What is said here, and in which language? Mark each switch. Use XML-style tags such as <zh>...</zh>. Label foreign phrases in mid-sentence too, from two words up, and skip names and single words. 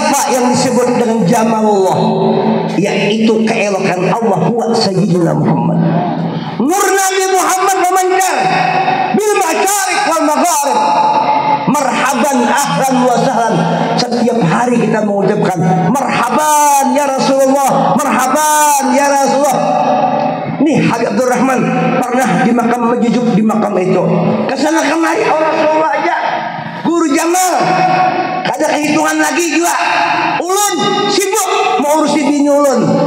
<id>yang disebut dengan jamalullah, yaitu keelokan Allah buat Sayyidina Muhammad. Nur Nabi Muhammad memancar</id> <ar>بالمشارق والمغارب. مرحبا أهلا وسهلا.</ar> <id>Setiap hari kita mengucapkan</id> <ar>مرحبا يا رسول الله, مرحبا يا رسول الله.</ar> <id>Nih Habib Abdurrahman pernah di makam Majujuk, di makam itu kesana kemari Rasulullah aja. Guru Jamal ada kehitungan lagi juga.</id> <bjn>Ulun sibuk mau urus bini ulun.</bjn>